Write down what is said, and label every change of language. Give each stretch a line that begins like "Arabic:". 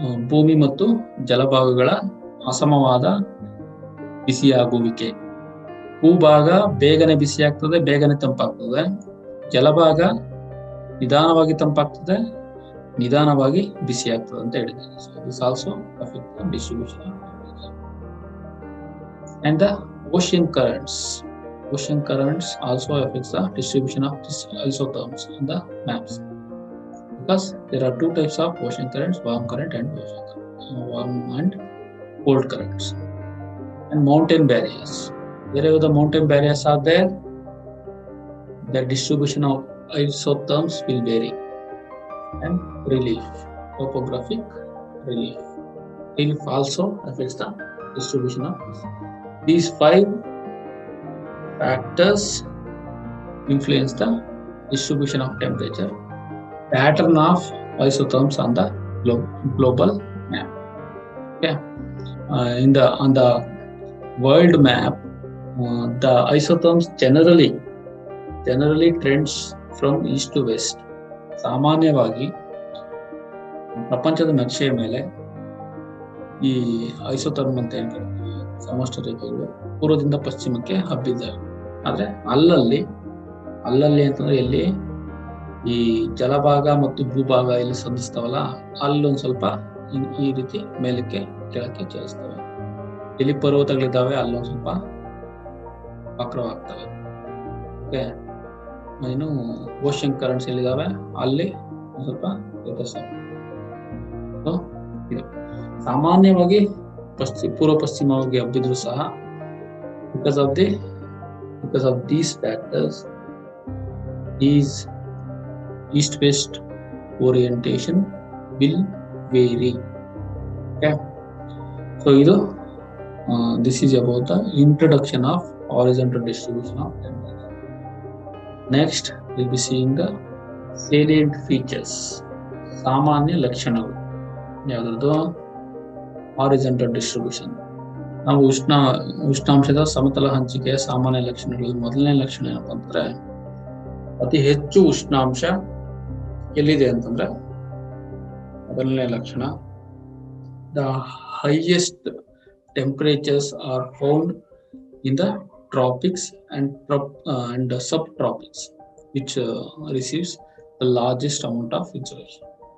Kannada: ಭೂಮಿ ಮತ್ತು ಜಲಭಾಗಗಳ ಅಸಮವಾದ ಬಿಸಿಯಾಗುವಿಕೆ. ಭೂಭಾಗ ಬೇಗನೆ ಬಿಸಿಯಾಗ್ತದೆ, ಬೇಗನೆ ತಂಪಾಗ್ತದೆ. ಜಲಭಾಗ ನಿಧಾನವಾಗಿ ತಂಪಾಗ್ತದೆ, ನಿಧಾನವಾಗಿ ಬಿಸಿಯಾಗ್ತದೆ ಅಂತ ಹೇಳಿದ್ದಾರೆ.
English: So this also affects the distribution of temperature. And the ocean currents. Ocean currents also affects the distribution of these isotherms on the maps. Because there are two types of ocean currents, warm current and warm and cold currents. And mountain barriers. Wherever the mountain barriers are there, the distribution of isotherms will vary. And relief, topographic relief. Relief also affects the distribution of this. These 5 factors influence the distribution of temperature. Pattern of isotherms on the global map. Okay, on the world map, the isotherms generally trends from east to west.
Kannada: ಸಾಮಾನ್ಯವಾಗಿ ಪ್ರಪಂಚದ ನಕ್ಷೆಯ ಮೇಲೆ ಈ isotherm ಅಂತ ಏನ್ ಕರಿತೀವಿ, ಸಮೋಷ್ಣ ರೇಖೆಗಳು ಪೂರ್ವದಿಂದ ಪಶ್ಚಿಮಕ್ಕೆ ಹಬ್ಬಿದ್ದಾವೆ. ಆದ್ರೆ ಅಲ್ಲಲ್ಲಿ ಅಂತಂದ್ರೆ ಎಲ್ಲಿ ಈ ಜಲಭಾಗ ಮತ್ತು ಭೂಭಾಗ ಇಲ್ಲಿ ಸಂಧಿಸ್ತಾವಲ್ಲ, ಅಲ್ಲೊಂದ್ ಸ್ವಲ್ಪ ಈ ರೀತಿ ಮೇಲಕ್ಕೆ ಕೆಳಕ್ಕೆ ಚಲಿಸ್ತವೆ. ಎಲ್ಲಿ ಪರ್ವತಗಳಿದ್ದಾವೆ ಅಲ್ಲೊಂದ್ ಸ್ವಲ್ಪ ವಕ್ರವಾಗ್ತವೆ. ಓಕೆ, ಏನು ಓಷನ್ ಕರೆಂಟ್ಸ್ ಎಲ್ಲಿದ್ದಾವೆ ಅಲ್ಲಿ ಒಂದ್ ಸ್ವಲ್ಪ ವ್ಯತ್ಯಾಸ. ಸಾಮಾನ್ಯವಾಗಿ ಪೂರ್ವ ಪಶ್ಚಿಮವಾಗಿ ಹಬ್ಬಿದ್ರು ಸಹ
English: Because of these factors is east-west orientation will vary. Okay, so this is about the introduction of horizontal distribution of temperature. Next we'll be seeing the salient features,
Kannada: ಸಾಮಾನ್ಯ ಲಕ್ಷಣಗಳು. ಯಾವ್ದು?
English: horizontal distribution.
Kannada: ನಾವು ಉಷ್ಣಾಂಶದ ಸಮತಲ ಹಂಚಿಕೆಯ ಸಾಮಾನ್ಯ ಲಕ್ಷಣಗಳು. ಮೊದಲನೇ ಲಕ್ಷಣ ಏನಪ್ಪಾ ಅಂದ್ರೆ ಅತಿ ಹೆಚ್ಚು ಉಷ್ಣಾಂಶ ಎಲ್ಲಿದೆ ಅಂತಂದ್ರೆ, ಮೊದಲನೇ ಲಕ್ಷಣ,
English: The highest temperatures are found in the tropics and sub tropics which receives the largest amount of insulation.